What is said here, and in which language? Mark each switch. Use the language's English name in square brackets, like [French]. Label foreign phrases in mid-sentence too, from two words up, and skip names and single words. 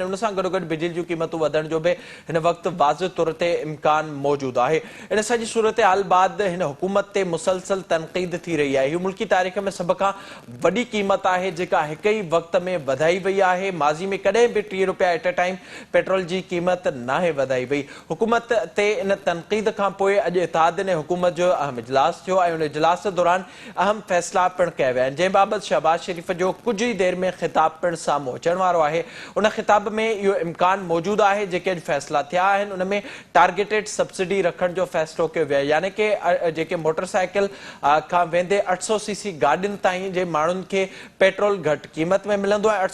[Sindhi] उन सां गॾोगॾु बिजली जूं क़ीमतूं वधण जो बि हिन वक़्तु वाज़े तौर ते इम्कान मौजूदु आहे। इन सॼी सूरत हाल बाद हिन हुकूमत ते मुसलसल तनक़ीद थी रही आहे। हीअ मुल्की तारीख़ में सभ खां वॾी क़ीमत आहे जेका हिक ई वक़्त में वधाई वई आहे। माज़ी में कॾहिं बि 30 रुपया [English] at a time [Sindhi] पेट्रोल जी क़ीमत नाहे वधाई वई। हुकूमत ते इन तनक़ीद खां पोइ अॼु इत्तेहाद हुकूमत जो अहम इजलास थियो ऐं उन इजलास दौरान अहम फ़ैसिला पिणु कया विया आहिनि, जंहिं बाबति शहबाज शरीफ़ जो कुझु ई देरि में ख़िताब पिणु साम्हूं अचण वारो आहे। उन ख़िताब में इहो इम्कान मौजूदु आहे जेके अॼु फ़ैसिला थिया आहिनि उन में [English] targeted subsidy [Sindhi] रखण जो फ़ैसिलो कयो वियो आहे, यानी कि जेके मोटरसाइकिल खां वेंदे 800 सीसी गाॾियुनि ताईं जे माण्हुनि खे पेट्रोल घटि क़ीमत में मिलंदो आहे।